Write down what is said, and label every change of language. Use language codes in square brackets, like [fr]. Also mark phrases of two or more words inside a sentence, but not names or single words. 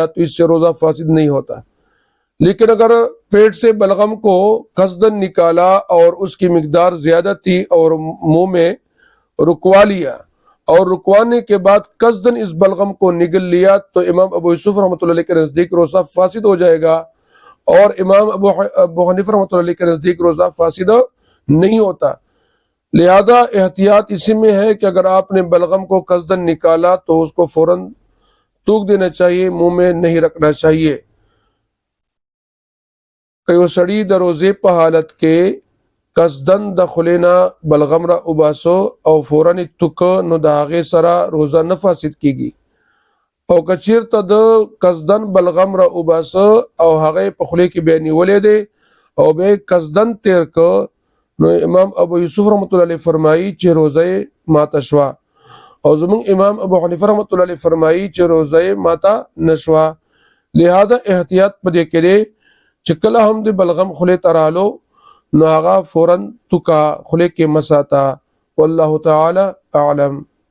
[ur] تو اس سے روزہ فاسد نہیں ہوتا، لیکن اگر پیٹ سے بلغم کو قصدن نکالا اور اس کی مقدار زیادہ تھی اور منہ میں رکوا لیا اور رکوانے کے بعد قصدن اس بلغم کو نگل لیا تو امام ابو یوسف [ar] رحمۃ اللہ علیہ [ur] کے نزدیک روزہ فاسد ہو جائے گا، اور امام ابو حنیفہ [ar] رحمۃ اللہ علیہ [ur] کے نزدیک روزہ فاسد نہیں ہوتا۔ لہذا احتیاط اسی میں ہے کہ اگر آپ نے بلغم کو قصدن نکالا تو اس کو فوراً تھوک دینا چاہیے، منہ میں نہیں رکھنا چاہیے۔ [ps] کہ سڑی د روزے په حالت کې قصدن د خلینا بلغم را وباسو او فوراً تک نو د هغې سره روزه نه فاسد کیږي، او که چیرته د قصدن بلغم را وباسه او هغې په خولې کې بیا نیولې دی او بیا قصدن تیر که نو امام ابو یوسف [ar] رحمۃ اللہ علیہ [ps] فرمائی چې روزه ماته شوا، او زمونږ امام ابو حنیفه [ar] رحمۃ اللہ علیہ [ps] فرمائی چې روزه ماته نشوا۔ لہذا احتیاط په دې کې دی چې کله هم د بلغم خولې ته رالو نو هغه فوراً توکا خولې کې مساته۔ [ar] والله تعالی اعلم۔